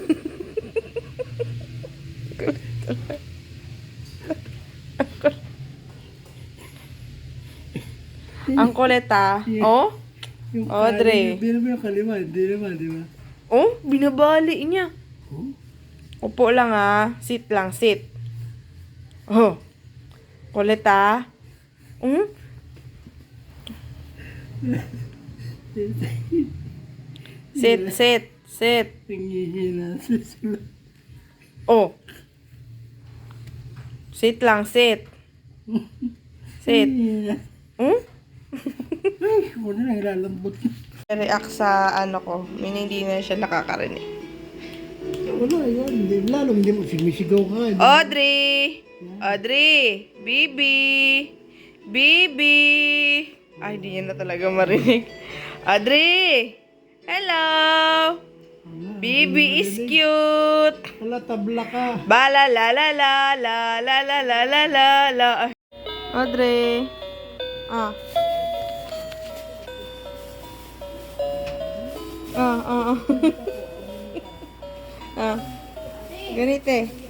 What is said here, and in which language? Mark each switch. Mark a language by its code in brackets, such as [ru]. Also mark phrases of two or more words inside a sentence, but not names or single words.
[tl] Ang kulit, ah. Oh? Yung Audrey. Hindi naman yung kalima. Hindi naman, di ba? Oh? Binabali niya. Oh? Upo lang, ah. Sit lang, sit. Oh. Kulit ah. [en] Hmm? Sit, sit, sit. [tl] Nanghihina sila. Oh. Sit lang, sit. [en] Sit. Hmm? [tl] Ay, wala na ilalambot. React sa ano ko. Meaning hindi na siya nakakarinig. Wala, yan. Lalong hindi mo sumisigaw ka. Audrey! Audrey! Bibi! Bibi! Ay, hindi niya na talaga marinig. [en] Audrey! Hello! Bibi is cute! [tl] Wala, tabla ka. Bala la la la la la la la la la la. Ay. Audrey! Ah. Ah. Ah. Ganito eh.